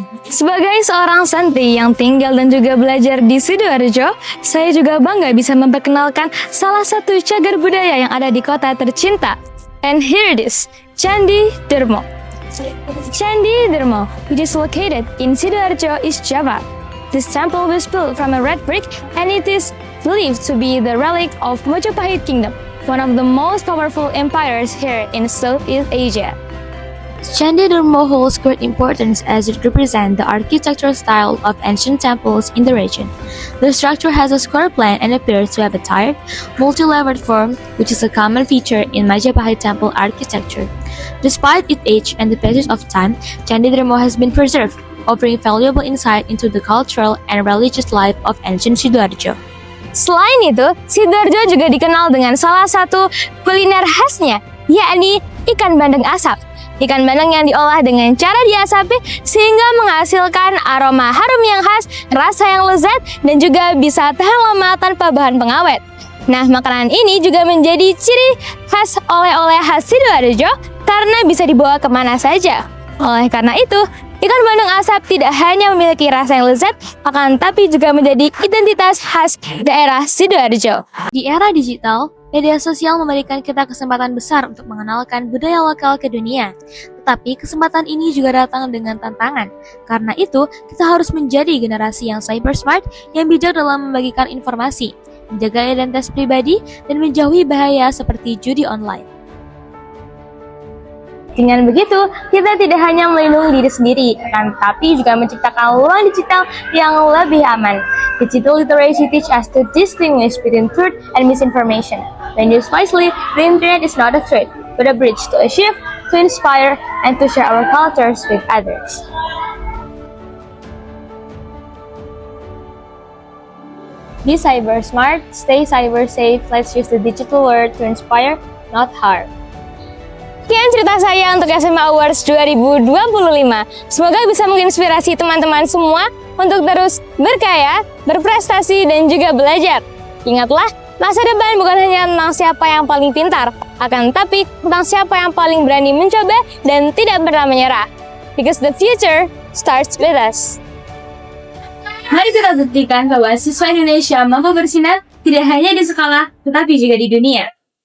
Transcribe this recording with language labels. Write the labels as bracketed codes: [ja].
[id] Sebagai seorang santri yang tinggal dan juga belajar di Sidoarjo, saya juga bangga bisa memperkenalkan salah satu cagar budaya yang ada di kota tercinta. [en] And here it is, Candi Dermo. Candi Dermo, which is located in Sidoarjo, East Java. This temple was built from a red brick and it is believed to be the relic of Majapahit Kingdom, one of the most powerful empires here in Southeast Asia. Candi Dermo holds great importance as it represents the architectural style of ancient temples in the region. The structure has a square plan and appears to have a tiered, multi-leveled form, which is a common feature in Majapahit temple architecture. Despite its age and the passage of time, Candi Dermo has been preserved, offering valuable insight into the cultural and religious life of ancient Sidoarjo. [id] Selain itu, Sidoarjo juga dikenal dengan salah satu kuliner khasnya, yakni ikan bandeng asap. Ikan bandeng yang diolah dengan cara diasapi sehingga menghasilkan aroma harum yang khas, rasa yang lezat, dan juga bisa tahan lama tanpa bahan pengawet. Nah, makanan ini juga menjadi ciri khas oleh-oleh khas Sidoarjo karena bisa dibawa kemana saja. Oleh karena itu, ikan bandeng asap tidak hanya memiliki rasa yang lezat, akan tapi juga menjadi identitas khas daerah Sidoarjo. Di era digital, media sosial memberikan kita kesempatan besar untuk mengenalkan budaya lokal ke dunia. Tetapi kesempatan ini juga datang dengan tantangan. Karena itu, kita harus menjadi generasi yang cyber smart, yang bijak dalam membagikan informasi, menjaga identitas pribadi, dan menjauhi bahaya seperti judi online. Dengan begitu, kita tidak hanya melindungi diri sendiri, akan tapi juga menciptakan ruang digital yang lebih aman. [en] Digital literacy teach us to distinguish between truth and misinformation. When used wisely, the internet is not a threat, but a bridge to achieve, to inspire, and to share our cultures with others. Be cyber smart, stay cyber safe, let's use the digital world to inspire, not harm. [id] Sekian cerita saya untuk SMA Awards 2025. Semoga bisa menginspirasi teman-teman semua untuk terus berkarya, berprestasi, dan juga belajar. Ingatlah, masa depan bukan hanya tentang siapa yang paling pintar, akan tapi tentang siapa yang paling berani mencoba dan tidak pernah menyerah. [en] Because the future starts with us. [id] Mari kita buktikan bahwa siswa Indonesia mampu bersinar tidak hanya di sekolah, tetapi juga di dunia.